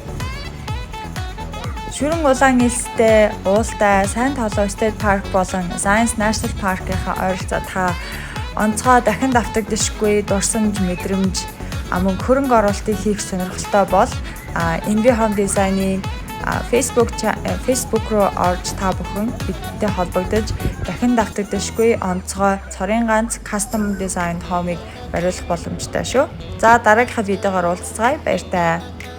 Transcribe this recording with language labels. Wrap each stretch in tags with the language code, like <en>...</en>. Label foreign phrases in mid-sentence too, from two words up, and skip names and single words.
<mn>Шүрэн улаан элстэй, уултай, сайн тоолоо State Park болон Science National Park-ийнхаа ойролцоо та онцгой дахин давтагдшгүй дурсамж мэдрэмж мөн хөрөнгө оруулалтыг хийх сонирхолтой бол Envy Home Design-ийн Facebook руу орж та бүхэн бидтэй холбогдож дахин давтагдашгүй онцгой цорын ганц</mn> <en>custom design home-</en> <mn>ыг бариулах боломжтой шүү. За дараагийнхаа видеогоор уулзцгаая. Баяр таа.</mn>